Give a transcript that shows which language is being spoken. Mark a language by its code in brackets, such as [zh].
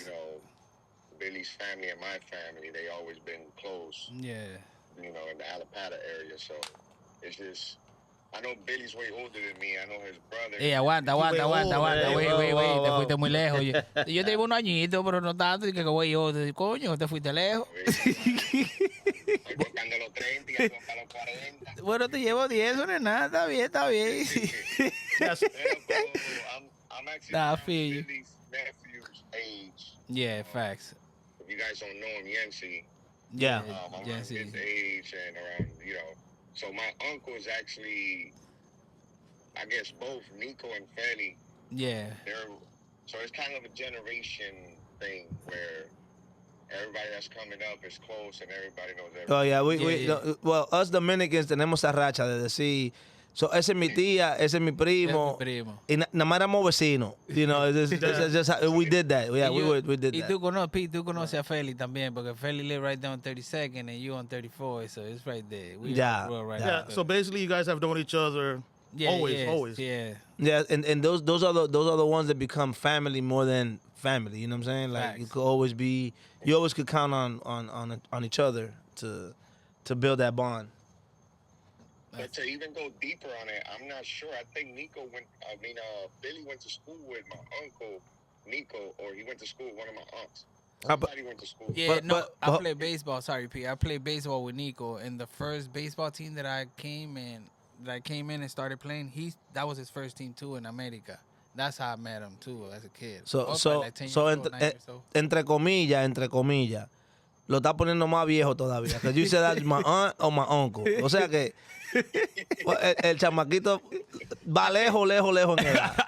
[en] You know, Billy's family and my family, they always been close. Yeah. You know, in the Alapata area. So it's just, I know Billy's way older than me. I know his brother. [es] Aguanta. [en] Wait, [es] Te [en] wow. [es] fuiste muy lejos. Yo te digo un añito, pero no tanto. Y que güey, yo, coño, te fuiste lejos. Estoy tocando los 30 y ando para los 40. Bueno, te llevo 10, eso no es nada, está bien. [en] Yes. [es] Pero, [en] I'm actually Nah, I around feel you. Billy's nephew's age. Yeah, facts. If you guys don't know him, Yancy, Yeah. I'm around Yancy. his age and around, you know. So my uncle is actually, I guess, both Nico and Fanny. Yeah. So it's kind of a generation thing where everybody that's coming up is close and everybody knows everybody. Oh, yeah, Yeah. well, us Dominicans [es] tenemos esa racha de decir, so, ese es mi tía, ese es mi primo, Primo. y nada más éramos vecinos. [en] You know, we did that. Yeah, we did [es] Y [en] that. [es] tú conoces a Feli también, porque [en] Feli live right down 32nd and you on 34, so it's right there. We Yeah, grew up right yeah. Yeah. after. So basically, you guys have known each other always. Yeah. Yeah, and those are the ones that become family more than family. You know what I'm saying? Like you Facts. could always be, you always could count on each other to build that bond. But to even go deeper on it, I'm not sure. I think Billy went to school with my uncle, Nico, or he went to school with one of my aunts. Somebody went to school. Yeah, But- I but- played baseball. Sorry, P. I played baseball with Nico, and the first baseball team that I came in and started playing, that was his first team too in America. That's how I met him too as a kid. I So was so probably like 10 so years old, 9 years old. [es] entre comillas, lo está poniendo más viejo todavía. [en] Because you said that's my aunt or my uncle. [es] O sea que el chamaquito va lejos en edad.